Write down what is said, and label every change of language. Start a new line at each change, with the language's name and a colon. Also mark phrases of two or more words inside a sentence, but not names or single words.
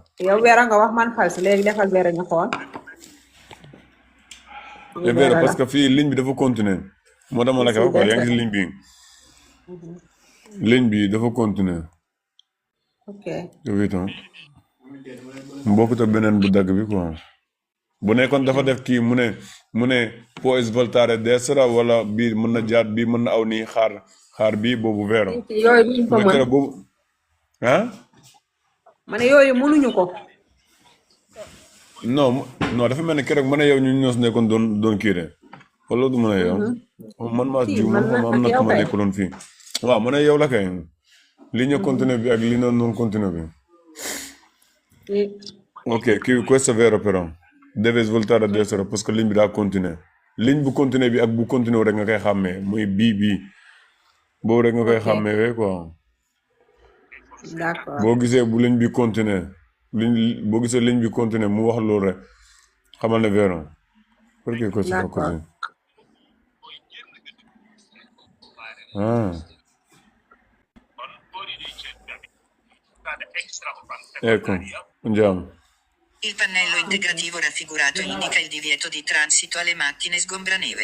Wolof: yow weera nga wax man false léegi defal weera ñu xool.
French: c'est vrai parce que
Wolof: fii ligne bi dafa continuer moo dama la ko wax quoi yaa ngi si ligne bi ligne bi dafa continuer
English: ok
Wolof: évidemment bokkut ak beneen bu dagg bi quoi bu nekkoon dafa def kii mu ne
Italian: può svoltare destra
Wolof: wala bii mën na jaat bii mën na aw nii xaar bii boobu vero yooyu duñ ko mooy mën tere boobu ah ma ne yooyu mënuñu ko. non dafa mel ne keroog mën a yow ñu ñoos nekkoon doon kii de wala du mën a yow man maa jiw man am na ku ma nekkaloon fii waaw mën a yow la kay
French: ligne continue
Wolof: bi ak
French: ligne non continue
Wolof: bi ok kii
Italian: questo vero però deve svoltare a destra
French: parce que
Wolof: ligne bi daa continuer ligne bu continuer bi ak bu continuer rek nga koy xàmmee muy bii boobu rek nga koy xàmmee wee quoi
French: d'accord
Wolof: boo gisee bu ligne bi continuer boo gisee ligne bi continuer mu wax loolu rek xamal ne
Italian: vero perché questo fa così ah ecco andiamo. Il pannello integrativo raffigurato indica il divieto di transito alle macchine sgombraneve.